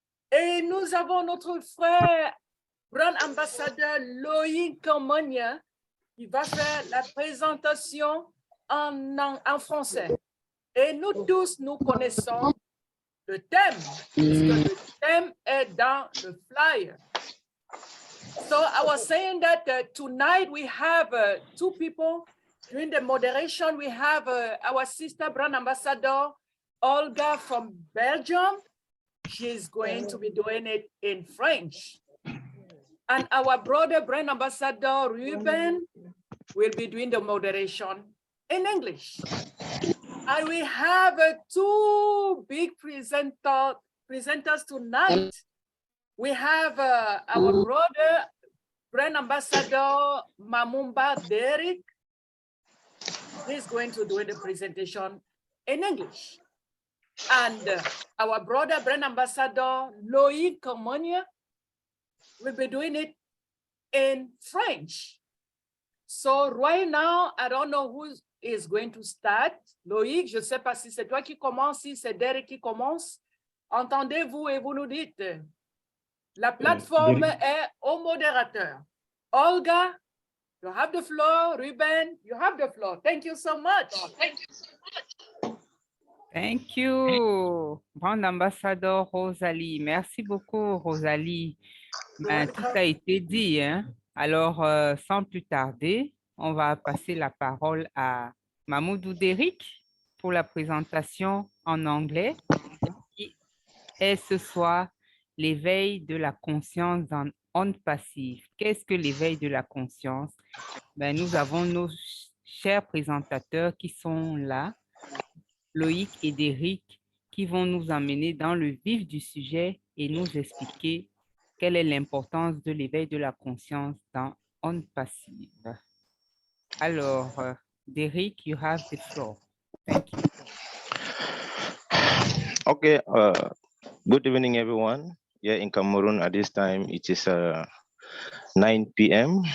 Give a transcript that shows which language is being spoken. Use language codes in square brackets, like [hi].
[fr] Et nous avons notre frère, brand ambassadeur Loïc Comonia qui va faire la présentation en français. Et nous tous, nous connaissons le thème, puisque le thème est dans le flyer. [en] So I was saying that tonight we have two people. During the moderation, we have our sister brand ambassador, Olga from Belgium. She's going to be doing it in French. And our brother brand ambassador, Ruben, will be doing the moderation in English. And we have two big presenters tonight. We have our brother, brand ambassador Mamumba Derek. He's going to do the presentation in English. And our brother, brand ambassador Loïc Comonia, will be doing it in French. So right now, I don't know who is going to start. [fr] Loïc, je ne sais pas si c'est toi qui commence, si c'est Derek qui commence. Entendez-vous et vous nous dites. La plateforme est au modérateur. [en] Olga, you have the floor. Ruben, you have the floor. Thank you so much. Thank you, Brand Ambassadeur Rosalie. [fr] Merci beaucoup, Rosalie. Ben, tout a été dit, hein? Alors, sans plus tarder, on va passer la parole à Mamoudou Derrick pour la présentation en anglais qui est ce soir l'éveil de la conscience en onde passive. Qu'est-ce que l'éveil de la conscience? Ben, nous avons nos chers présentateurs qui sont là, Loïc et Derrick, qui vont nous emmener dans le vif du sujet et nous expliquer quelle est l'importance de l'éveil de la conscience dans onde passive. [en] Alors, Derrick, you have the floor. Thank you. Okay, good evening, everyone. Here in Cameroon at this time, it is 9 p.m.